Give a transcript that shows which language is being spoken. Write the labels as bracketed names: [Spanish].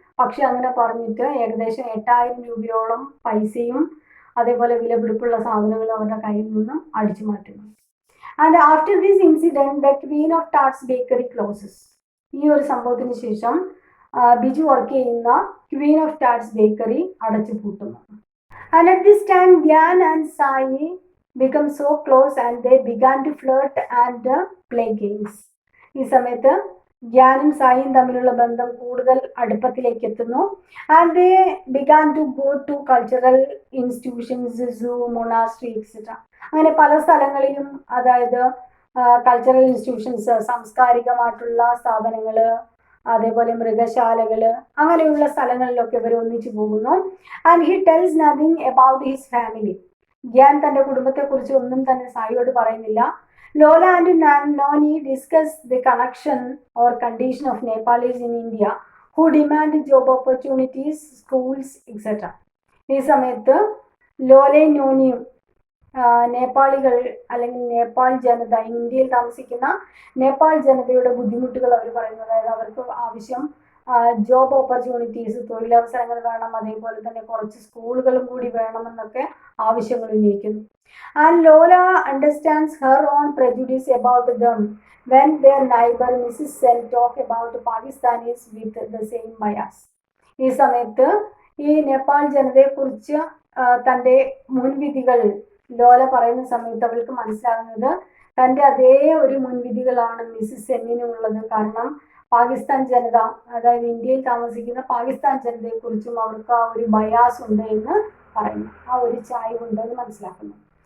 [Malayalam] പക്ഷെ അങ്ങനെ പറഞ്ഞിട്ട് ഏകദേശം 8000 രൂപയോളം പൈസയും അതേപോലെ വിലപിടിപ്പുള്ള സാധനങ്ങളും അവരുടെ കയ്യിൽ നിന്നും അടിച്ചു മാറ്റുന്നു. [English] And after this incident the queen of tarts bakery closes. [Malayalam] ഈ ഒരു സംഭവത്തിന് ശേഷം ബിജു വർക്ക് ചെയ്യുന്ന ക്വീൻ ഓഫ് ടാർട്സ് ബേക്കറി അടച്ചു പൂട്ടുന്നു. [English] And at this time Gyan and Sai become so close and they began to flirt and play games. [Malayalam] ഈ സമയത്ത് ധ്യാനും സായിയും തമ്മിലുള്ള ബന്ധം കൂടുതൽ അടുപ്പത്തിലേക്ക് എത്തുന്നു. [English] and they began to go to cultural institutions, zoo, monastery etc. [Malayalam] അങ്ങനെ പല സ്ഥലങ്ങളിലും, അതായത് കൾച്ചറൽ ഇൻസ്റ്റിറ്റ്യൂഷൻസ്, സാംസ്കാരികമായിട്ടുള്ള സ്ഥാപനങ്ങള്, അതേപോലെ മൃഗശാലകള്, അങ്ങനെയുള്ള സ്ഥലങ്ങളിലൊക്കെ ഇവർ ഒന്നിച്ചു പോകുന്നു. [English] And he tells nothing about his family. [Malayalam] Gyan തന്റെ കുടുംബത്തെക്കുറിച്ച് ഒന്നും തന്നെ സായിയോട് പറയുന്നില്ല. [English] Lola and Noni discuss the connection or condition of Nepalese in India who demand job opportunities, schools etcetera. [Malayalam] ഈ സമയത്ത് ലോലയും നോനിയും നേപ്പാളികൾ അല്ലെങ്കിൽ നേപ്പാൾ ജനത, ഇന്ത്യയിൽ താമസിക്കുന്ന നേപ്പാൾ ജനതയുടെ ബുദ്ധിമുട്ടുകൾ അവർ പറയുന്നു. അതായത് അവർക്ക് ആവശ്യം ജോബ് ഓപ്പർച്യൂണിറ്റീസ്, തൊഴിലവസരങ്ങൾ വേണം, അതേപോലെ തന്നെ കുറച്ച് സ്കൂളുകളും കൂടി വേണമെന്നൊക്കെ ആവശ്യങ്ങൾ ഉന്നയിക്കുന്നു. [English] And Lola understands her own prejudice about them when their neighbor Mrs. Sen talk about Pakistanis with the same bias. [Malayalam] ഈ സമയത്ത് ഈ നേപ്പാൾ ജനതയെക്കുറിച്ച് തൻ്റെ മുൻവിധികൾ ലോല പറയുന്ന സമയത്ത് അവൾക്ക് മനസ്സിലാകുന്നത് തൻ്റെ അതേ ഒരു മുൻവിധികളാണ് മിസ്സിസ് സെന്നിനുള്ളത്. കാരണം പാകിസ്ഥാൻ ജനത, അതായത് ഇന്ത്യയിൽ താമസിക്കുന്ന പാകിസ്ഥാൻ ജനതയെക്കുറിച്ചും അവർക്ക് ആ ഒരു ബയാസ് ഉണ്ട് എന്ന് പറയുന്നു, ആ ഒരു ചായ്വുണ്ട് എന്ന് മനസ്സിലാക്കുന്നു.